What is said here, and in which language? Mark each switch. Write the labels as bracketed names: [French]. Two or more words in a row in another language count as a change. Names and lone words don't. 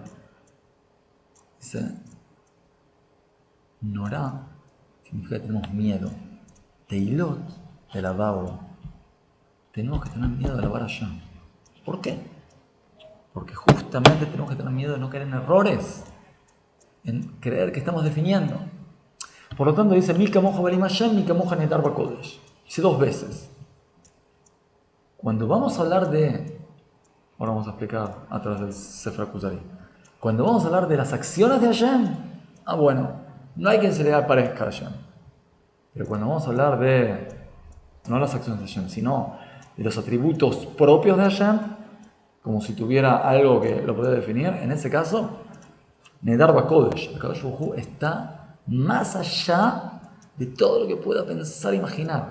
[Spanish] Dice, Norá significa que tenemos miedo. Tehilot, el alabado. Tenemos que tener miedo de alabar a Hashem. ¿Por qué? Porque justamente tenemos que tener miedo de no caer en errores, en creer que estamos definiendo. Por lo tanto dice, [Hebrew] מי כמוכה באלים השם מי כמוכה נאדר בקודש. [Spanish] Dice 2 veces. Cuando vamos a hablar de, ahora vamos a explicar a través del Sefer Kuzari, cuando vamos a hablar de las acciones de Hashem, bueno, no hay quien se le parezca a Hashem. Pero cuando vamos a hablar de, no las acciones de Hashem, sino de los atributos propios de Hashem, como si tuviera algo que lo pueda definir, en ese caso, [Hebrew] נאדר בקודש, [Spanish] el [Hebrew] קדוש ברוך הוא [Spanish] está más allá de todo lo que pueda pensar e imaginar.